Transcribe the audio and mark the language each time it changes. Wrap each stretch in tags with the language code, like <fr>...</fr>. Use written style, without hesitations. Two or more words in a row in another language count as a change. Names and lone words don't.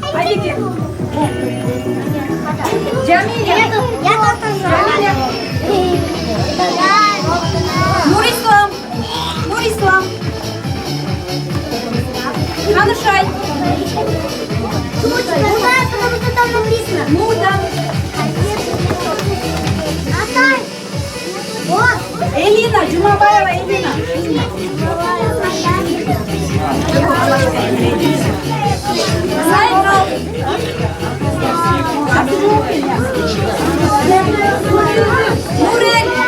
<ru>Никитин. Jamila. Jamila. Нурислам. Нурислам. Канышай. Потому что там написано. Муда. Атай. Вот. Элина. Жумабаева Элина. Сайрал. Нурель.</ru>